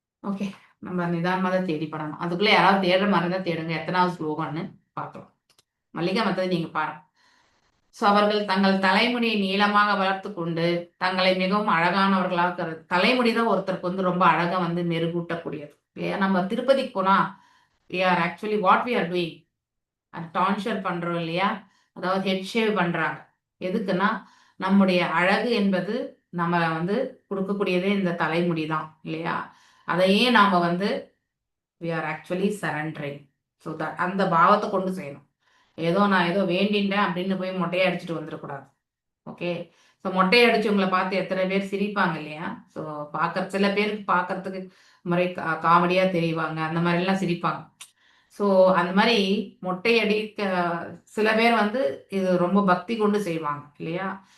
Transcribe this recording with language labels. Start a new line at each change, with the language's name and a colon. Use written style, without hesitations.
Tamil: Okay, நம்ம நிதானமா தான் தேடி படணும். அதுக்குள்ள யாராவது தேடுற மாதிரி தான் தேடுங்க. எத்தனாவது ஸ்லோகம்னு பார்க்கலாம். மல்லிகா மத்தது நீங்க பாருங்க. ஸோ அவர்கள் தங்கள் தலைமுடியை நீளமாக வளர்த்து கொண்டு தங்களை மிகவும் அழகானவர்களாக தலைமுடி தான் ஒருத்தருக்கு வந்து ரொம்ப அழகா வந்து மெருகூட்டக்கூடியது இல்லையா? நம்ம திருப்பதிக்கு போனா
English: we are actually what we are doing
Tamil: டான்ஷர் பண்றோம் இல்லையா? அதாவது ஹெட் ஷேவ் பண்றாங்க. எதுக்குன்னா நம்முடைய அழகு என்பது நம்ம வந்து கொடுக்கக்கூடியதே இந்த தலைமுடி தான் இல்லையா? அதையே நாம வந்து
English: we are actually surrendering.
Tamil: So அந்த பாவத்தை கொண்டு செய்யணும். நான் ஏதோ வேண்டின்றேன் அப்படின்னு போய் மொட்டையை அடிச்சுட்டு வந்துடக்கூடாது. ஓகே, ஸோ மொட்டையை அடிச்சவங்களை பார்த்து எத்தனை பேர் சிரிப்பாங்க இல்லையா? ஸோ சில பேருக்கு பார்க்கறதுக்கு முறை காமெடியா தெரிவாங்க, அந்த மாதிரிலாம் சிரிப்பாங்க. ஸோ அந்த மாதிரி மொட்டை அடிக்க சில பேர் வந்து இது ரொம்ப பக்தி கொண்டு செய்வாங்க இல்லையா?